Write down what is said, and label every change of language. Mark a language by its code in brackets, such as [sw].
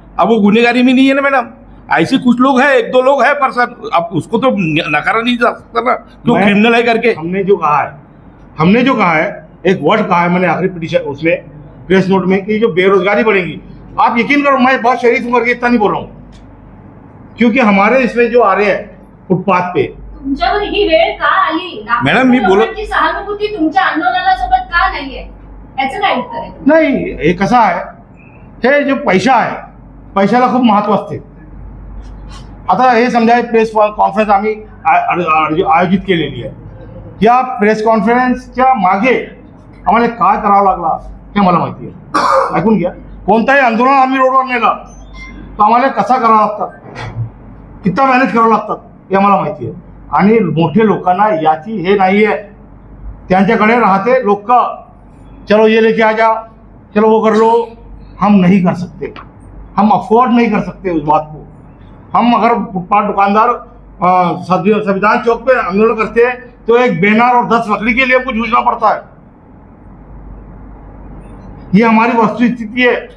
[hi] अब वो गुनेगारी में नहीं है ना मैडम। ऐसे कुछ लोग हैं, एक दो लोग हैं पर्सन, अब उसको तो नकारा नहीं जा सकता ना क्यों क्रिमिनल है करके। हमने जो कहा है एक वर्ड कहा है मैंने आखिरी पिटीशन उसमें प्रेस नोट में कि जो बेरोजगारी बढ़ेगी। आप यकीन करो मैं बहुत शरीफ हूं करके इतना नहीं बोल रहा हूँ, क्योंकि हमारे इसमें जो आ रहे हैं फुटपाथ पे [mr] तुमच्यावर ही वेळ का आली? मॅडम, मी बोलत- लोकांची सहानुभूती तुमच्या आंदोलनासोबत का नाहीये? याचं काय उत्तर आहे? नाही, हे कसं आहे, हे जो पैसा आहे पैशाला खूप महत्व असते। आता हे समजा प्रेस कॉन्फरन्स आम्ही आयोजित केलेली आहे, या प्रेस कॉन्फरन्सच्या मागे आम्हाला काय करावं लागला हे मला माहिती आहे। ऐकून घ्या, कोणताही आंदोलन आम्ही रोडवर नेला तर आम्हाला कसा करावा लागतात, कितना मॅनेज करावं लागतात हे आम्हाला माहिती आहे। आणि मोठे लोकांना याची हे नाही आहे, त्यांच्याकडे राहते लोक, [hi] चलो ये लेके आ जा, चलो वो कर लो। हम नहीं कर सकते, हम अफोर्ड नहीं कर सकते उस बात को। हम अगर फुटपाथ दुकानदार संविधान चौक पे आंदोलन करते हैं तो एक बैनर और 10 लकड़ी के लिए हमको जूझना पड़ता है। ये हमारी वस्तुस्थिति है।